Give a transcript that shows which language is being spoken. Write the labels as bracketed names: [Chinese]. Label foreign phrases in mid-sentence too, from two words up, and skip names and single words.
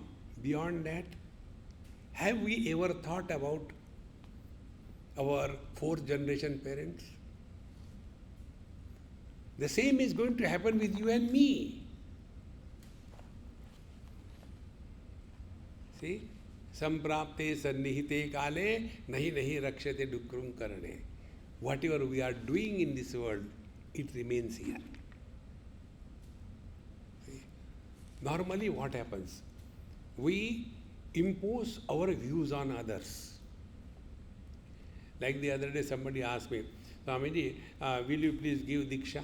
[English] Beyond that, have we ever thought about our fourth generation parents? The same is going to happen with you and me. See? [Sanskrit] Samprapte sannihite kale nahi nahi rakshate dukrum karane. [English] Whatever we are doing in this world, it remains here. See? Normally what happens? We impose our views on others. Like the other day somebody asked me, Swamiji, will you please give Diksha?